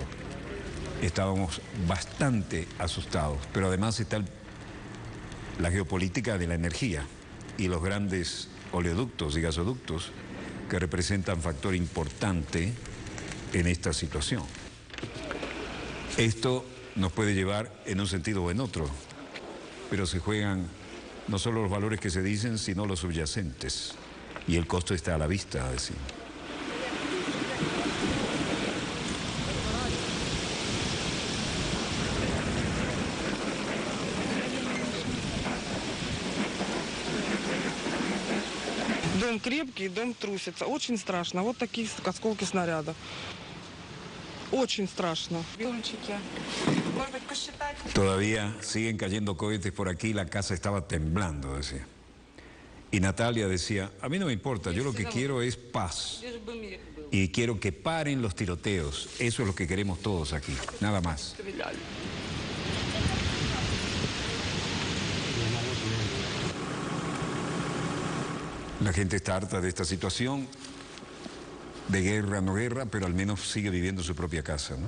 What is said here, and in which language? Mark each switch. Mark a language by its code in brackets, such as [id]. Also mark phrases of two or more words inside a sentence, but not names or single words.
[es] Estábamos bastante asustados, pero además está la geopolítica de la energía y los grandes oleoductos y gasoductos que representan factor importante en esta situación. Esto nos puede llevar en un sentido o en otro, pero se juegan no solo los valores que se dicen, sino los subyacentes, y el costo está a la vista, decir. [ru] Дом крепкий, дом трусится. Очень страшно. Вот такие осколки снаряда. Очень страшно. Может быть, посчитать? [es] Todavía siguen cayendo cohetes por aquí, la casa estaba temblando, decía. Y Natalia decía, a mí no me importa, yo lo que quiero es paz. Y quiero que paren los tiroteos. Eso es lo que queremos todos aquí, nada más. La gente está harta de esta situación, de guerra, no guerra, pero al menos sigue viviendo su propia casa, ¿no?